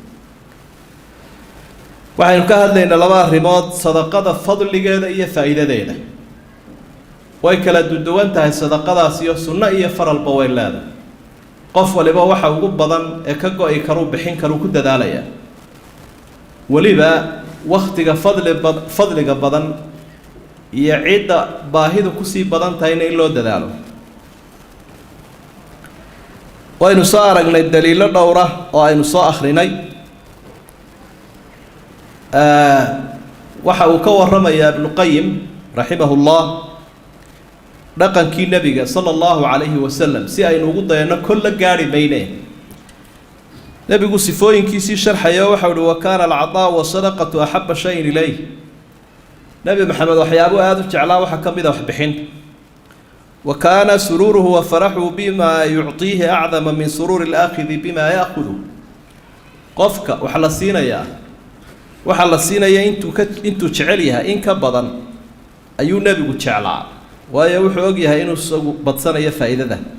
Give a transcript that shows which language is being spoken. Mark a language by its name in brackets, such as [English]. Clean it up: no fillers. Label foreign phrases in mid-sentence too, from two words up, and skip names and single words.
[Somali] waxaynu ka hadlaynaa laba arrimood sadaqada fadligeeda iyo faa'iidadeeda way kala duwan tahay sadaqadaas iyo sunno iyo faralba way leedahay qof waliba waxa ugu badan ee ka go'ay karu bixin karu ku dadaalaya waliba waqtiga fadliga badan iyo ciida baahidu ku sii badan tahay in loo dadaalo waynu soo aragnay daliilo dhowr ah oo aynu soo akhrinay waxa uu ka warramayaa ibn qayyim rahimahullah dhaqankii nabiga [Arabic] صلى الله عليه [Somali] wasallam si aynu ugu dayano kol gaari meeyne nabigu sifooyinkiisii sharxayo waxa uu [Arabic] وكان العطاء والصدقة أحب شيء إليه [Somali] nabi maxamed waxyaabo aad u jeclaa waxa kamid ah wax bixin [Arabic] وكان سروره وفرحه بما يعطيه أعظم من سرور الآخذ بما يأخذه [Somali] qofka waxa la siinaya intuu jecel yahay in ka badan ayuu nabigu jeclaa waayo wuxuu og yahay inuu isagu badsanayo faa'iidada